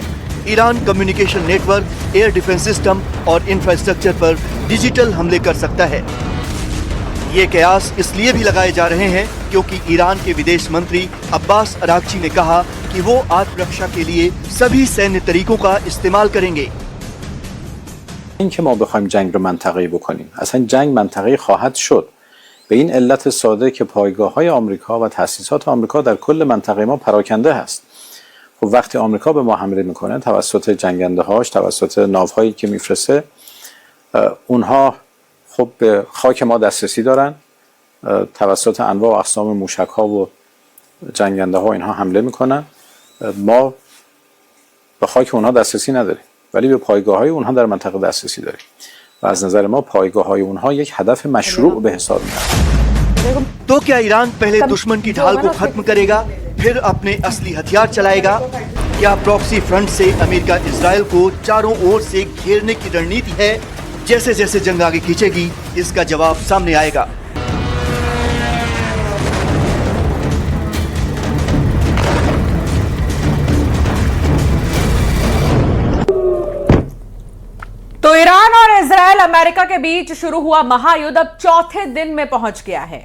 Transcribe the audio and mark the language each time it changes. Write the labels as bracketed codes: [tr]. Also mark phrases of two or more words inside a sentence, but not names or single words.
[hi] ईरान [en] communication network, air defense system [hi] और इंफ्रास्ट्रक्चर पर डिजिटल हमले कर सकता है। ये कयास इसलिए भी लगाए जा रहे हैं क्योंकि ईरान के विदेश मंत्री अब्बास अरागची ने कहा कि वो आत्मरक्षा के लिए सभी सैन्य तरीकों का इस्तेमाल करेंगे। [fa] اینکه ما بخوایم جنگ رو منطقه‌ای بکنیم، اصلا جنگ منطقه‌ای خواهد شد. به این علت ساده که پایگاه‌های آمریکا و تأسیسات آمریکا در کل منطقه ما پراکنده هست. خب وقتی آمریکا به ما حمله میکنه توسط جنگنده‌هاش، توسط ناوهایی که میفرسته، اونها خب به خاک ما دسترسی دارن، توسط انواع و اقسام موشک‌ها و جنگنده‌ها اینها حمله میکنن. ما به خاک اونها دسترسی نداریم، ولی به پایگاه‌های اونها در منطقه دسترسی داریم و از نظر ما پایگاه‌های اونها یک هدف مشروع به حساب میاد. [hi] तो क्या ईरान पहले दुश्मन की ढाल को खत्म करेगा, फिर अपने असली हथियार चलाएगा? क्या [en] proxy front [hi] से अमेरिका इजराइल को चारों ओर से घेरने की रणनीति है? जैसे जैसे जंग आगे खींचेगी इसका जवाब सामने आएगा। तो ईरान और इजराइल अमेरिका के बीच शुरू हुआ महायुद्ध अब चौथे दिन में पहुंच गया है।